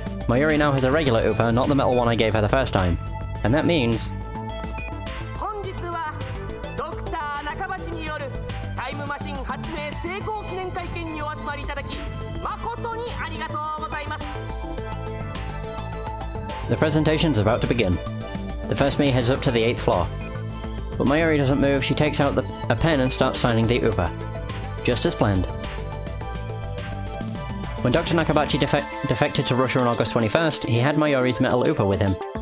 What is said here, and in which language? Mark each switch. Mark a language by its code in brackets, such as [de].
[en] Mayuri now has a regular Upa, not the metal one I gave her the first time. And that means... [ja] 本日はドクター中鉢によるタイムマシン発明成功記念会見にお集まりいただき誠にありがとうございます。 [en] The presentation's about to begin. The first me heads up to the 8th floor. But Mayuri doesn't move, she takes out a pen and starts signing the Upa. Just as planned. When Dr. Nakabachi defected to Russia on August 21st, he had Mayuri's metal Upa with him.